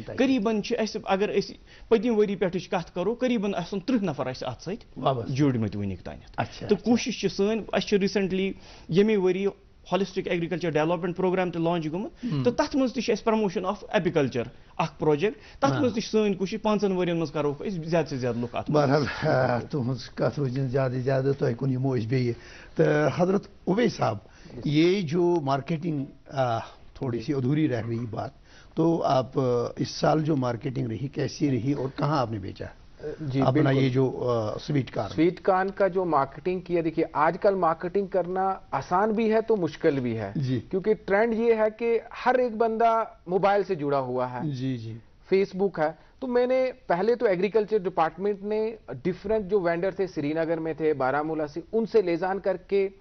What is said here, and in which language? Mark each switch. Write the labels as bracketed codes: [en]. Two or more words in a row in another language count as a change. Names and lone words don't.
[ks] قریباً چھِ اَسہِ اگر أسۍ پٔتمہِ ؤری پٮ۪ٹھٕچ کتھ کرو قریباً آسن 30 نفر اَسہِ اتھ سۭتۍ جوٗڑمٕتۍ وٕنیُک تانٮ۪تھ تہٕ کوٗشش چھِ سٲنۍ اَسہِ چھِ ریٖسنٹلی ییٚمے ؤری ہالسٹک ایگریکلچر ڈیولپمنٹ پروگرام تہِ لانچ گوٚمُت تہٕ تتھ منٛز تہِ چھِ اَسہِ [en] promotion of apiculture [ks] اکھ پروجیکٹ تتھ منٛز تہِ چھِ سٲنۍ کوٗشش 5 ؤرین منٛز کروکھ أسۍ زیادٕ سے زیادٕ لُکھ اتھ بہرحال تُہنٛز کتھ روزِ زیادٕ زیادٕ تۄہہِ کُن یِمو أسۍ بیٚیہِ تہٕ حضرت [ur] اویس صاحب یہ جو مارکیٹنگ تھوڑی سی ادھوری رہ گئی بات تو آپ اس سال جو مارکیٹنگ رہی کیسی رہی اور کہاں آپ نے بیچا جی اپنا یہ جو سویٹ کارن کا جو مارکیٹنگ کیا دیکھیے آج کل مارکیٹنگ کرنا آسان بھی ہے تو مشکل بھی ہے کیونکہ ٹرینڈ یہ ہے کہ ہر ایک بندہ موبائل سے جڑا ہوا ہے فیس بک ہے تو میں نے پہلے تو [en] agriculture department [ur] نے ڈفرینٹ جو وینڈر تھے سری نگر میں تھے بارہمولہ سے ان سے لیزان کر کے